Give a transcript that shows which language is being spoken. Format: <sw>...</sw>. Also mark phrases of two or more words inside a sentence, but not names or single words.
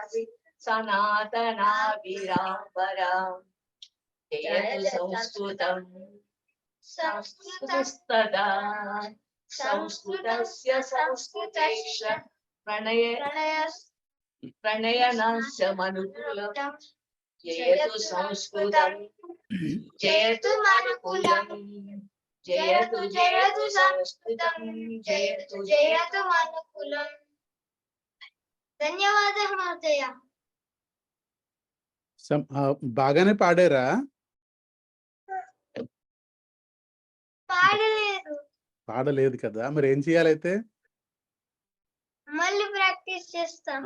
<sa>सनातनाभिरामपरां जयतु संस्कृतस्तदा संस्कृतस्य संस्कृतैश्च प्रणयनास्य मनुकुलं जयतु संस्कृतं जयतु मनुकुलं जयतु जयतु संस्कृतं जयतु जयतु मनुकुलम्।</sa> <te>ధన్యవాదాలు మహోదయ. బాగానే పాడారా? పాడలేదు, పాడలేదు కదా, మరి ఏం చేయాలైతే? మళ్ళీ ప్రాక్టీస్ చేస్తాం.</te>